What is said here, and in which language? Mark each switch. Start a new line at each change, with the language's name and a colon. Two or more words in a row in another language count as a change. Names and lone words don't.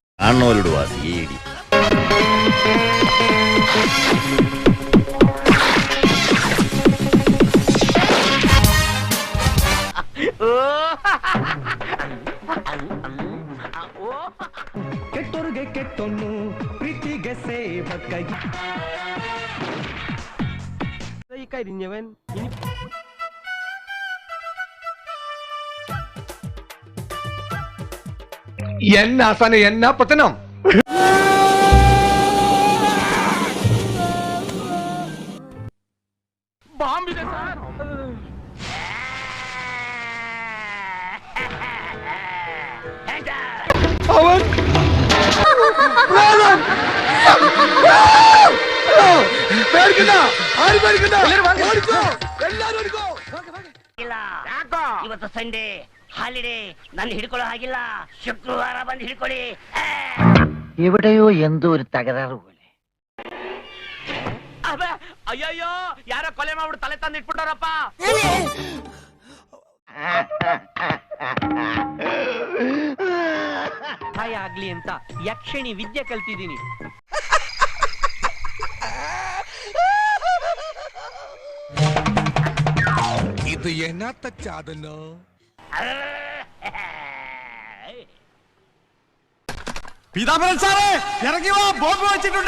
Malayalam: കാണുന്നവരോട് വാ സിഐഡി.
Kannada: ಕೆಟ್ಟೋರ್ಗೆ ಕೆಟ್ಟೊನ್ನು ಪ್ರೀತಿಗೆ ಸೇವಕ
Malayalam: ഈ കരിഞ്ഞവൻ ഇനി എന്നാ ആസാനെ എന്നാ പത്തനം. ബാംബിനെ സാർ അവൻ പേടിക്കണ്ട, ആരും പേടിക്കണ്ട. ഓടിക്കോ, എല്ലാരും ഓടിക്കോ.
Kannada: ಇವತ್ತು
English: Sunday holiday,
Kannada: ನನ್ನ ಹಿಡ್ಕೊಳ್ಳೋ ಹಾಗಿಲ್ಲ. ಶುಕ್ರವಾರ ಬಂದು ಹಿಡ್ಕೊಳ್ಳಿ.
Malayalam: എവിടെയോ എന്തോ ഒരു തകരാറ് പോലെ.
Kannada: ಅಯ್ಯಯ್ಯೋ, ಯಾರ ಕೊಲೆ ಮಾಡ್ಬಿಟ್ಟು ತಲೆ ತಂದು ಇಟ್ಬಿಟ್ಟಾರಪ್ಪ. ಭಯ ಆಗ್ಲಿ ಅಂತ ಯಕ್ಷಿಣಿ ವಿದ್ಯೆ ಕಲ್ತಿದ್ದೀನಿ.
Malayalam: ഇത് എന്നാത്ത ചാതനോ. പീതാംബരൻ സാറേ ഇറങ്ങി വാ, ബോംബ് വെച്ചിട്ടുണ്ട്.